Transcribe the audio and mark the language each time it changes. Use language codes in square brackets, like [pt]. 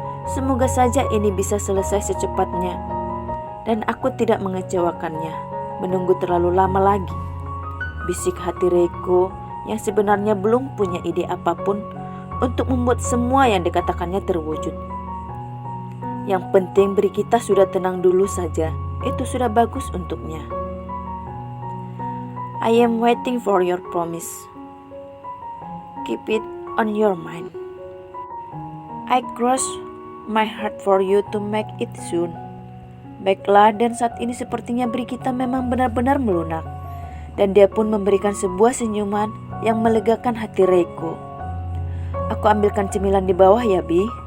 [id] Semoga saja ini bisa selesai secepatnya, dan aku tidak mengecewakannya menunggu terlalu lama lagi. Bisik hati Reiko yang sebenarnya belum punya ide apapun untuk membuat semua yang dikatakannya terwujud. Yang penting Brigita sudah tenang dulu saja, itu sudah bagus untuknya. [en] I am waiting for your promise. Keep it on your mind. I cross my heart for you to make it soon. [id] Baiklah, dan saat ini sepertinya Brigita memang benar-benar melunak. Dan dia pun memberikan sebuah senyuman yang melegakan hati Reiko. Aku ambilkan cemilan di bawah ya, Bi.